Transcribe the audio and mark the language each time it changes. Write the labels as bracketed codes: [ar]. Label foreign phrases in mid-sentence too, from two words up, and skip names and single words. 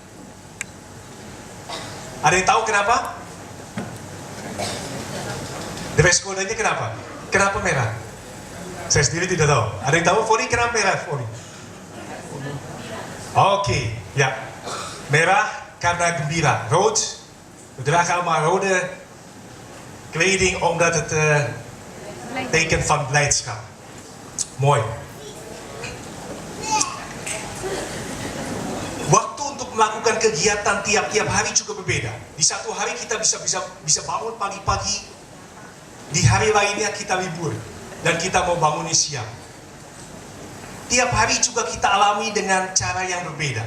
[id] Ada yang tahu kenapa? [en] Dress code- [id] nya kenapa? Kenapa merah? Saya sendiri tidak tahu. Ada yang tahu? Fonny, kenapa merah? Fonny? Oke, ya. Merah karena gembira. [nl] Rood, we dragen allemaal rode kleding omdat het teken van blijdschap. Mooi. [id] Waktu untuk melakukan kegiatan tiap-tiap hari juga berbeda. Di satu hari kita bisa bangun pagi-pagi, di hari lainnya kita libur dan kita mau bangunnya siang. Tiap hari juga kita alami dengan cara yang berbeda.